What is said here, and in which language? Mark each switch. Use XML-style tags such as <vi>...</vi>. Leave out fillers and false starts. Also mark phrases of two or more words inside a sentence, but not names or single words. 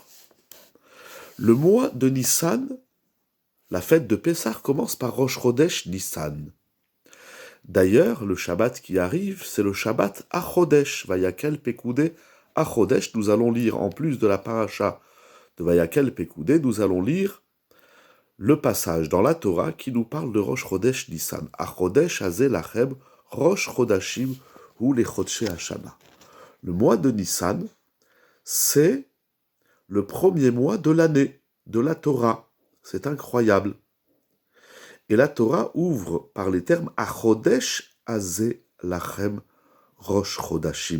<fr>Le mois de Nissan, la fête de Pessah commence par Rosh Chodesh Nissan. D'ailleurs, le Shabbat qui arrive, c'est le Shabbat Achodesh, Vayakel Pekudé Achodesh. Nous allons lire, en plus de la paracha de Vayakel Pekudé, nous allons lire le passage dans la Torah qui nous parle de Rosh Chodesh Nissan.</fr> <he>החודש הזה לכם ראש חודשים הוא לחודשי השנה.</he> <fr>Le mois de Nissan, c'est le premier mois de l'année, de la Torah. C'est incroyable. Et la Torah ouvre par les termes</fr> <he>החודש הזה לכם ראש חודשים.</he>